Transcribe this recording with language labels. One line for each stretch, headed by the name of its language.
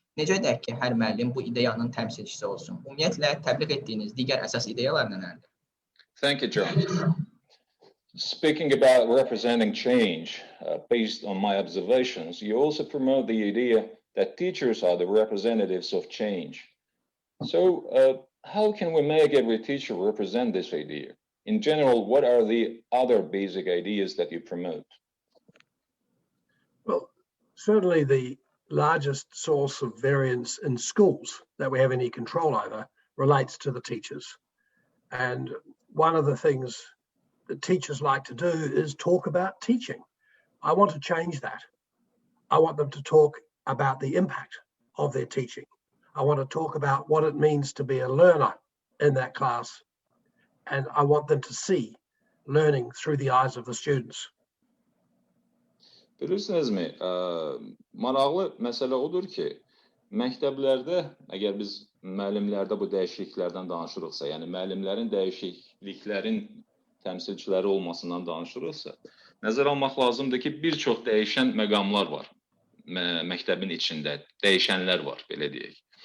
Azerbaijani: Necə edək ki, hər müəllim bu ideyanın təmsilçisi olsun? Ümumiyyətlə, təbliğ etdiyiniz digər əsas ideyalar nələrdir?
English: Thank you, John. Speaking about representing change, based on my observations, you also promote the idea that teachers are the representatives of change. So, how can we make every teacher represent this idea? In general, what are the other basic ideas that you promote? Well, certainly the largest source of variance in schools that we have any control over relates to the teachers. And one of the things that teachers like to do is talk about teaching. I want to change that. I want them to talk about the impact of their teaching. I want to talk about what it means to be a learner in that class. And I want them to see learning through the eyes of the students.
Azerbaijani: Bilirsinizmi, maraqlı məsələ odur ki, məktəblərdə, əgər biz müəllimlərdə bu dəyişikliklərdən danışırıqsa, yəni müəllimlərin dəyişikliklərin təmsilçiləri olmasından danışırıqsa, nəzərə almaq lazımdır ki, bir çox dəyişən məqamlar var məktəbin içində, dəyişənlər var, belə deyək.